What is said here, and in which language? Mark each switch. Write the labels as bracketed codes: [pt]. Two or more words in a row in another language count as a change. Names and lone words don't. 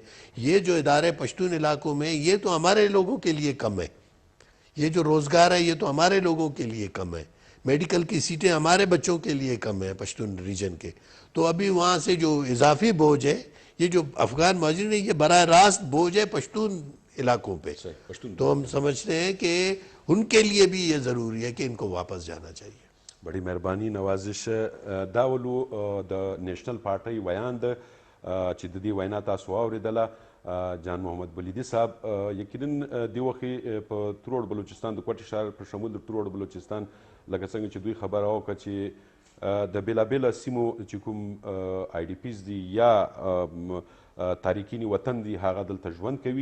[ur] یہ جو ادارے پشتون علاقوں میں یہ تو ہمارے لوگوں کے لیے کم ہے, یہ جو روزگار ہے یہ تو ہمارے لوگوں کے لیے کم ہے, میڈیکل کی سیٹیں ہمارے بچوں کے لیے کم ہیں پشتون ریجن کے. تو ابھی وہاں سے جو اضافی بوجھ ہے, یہ جو افغان مہاجرین ہے, یہ براہ راست بوجھ ہے پشتون علاقوں پہ. تو ہم سمجھتے ہیں کہ ان کے لیے بھی یہ ضروری ہے کہ ان کو واپس جانا چاہیے. [ps] بڑی مہربانی نوازش دا ولو د نیشنل پارټۍ ویان ده چې د دې وینا تاسو واورېدله جان محمد بلیدي صاحب یقینا دې وخت په تروړ بلوچستان د کوټې ښار په شمول د تروړ بلوچستان لکه څنګه چې دوی خبره وکړه چې د بېلابېله سیمو چې کوم آی ډي پیز دي یا تارکین وطن دي هغه دلته ژوند کوي.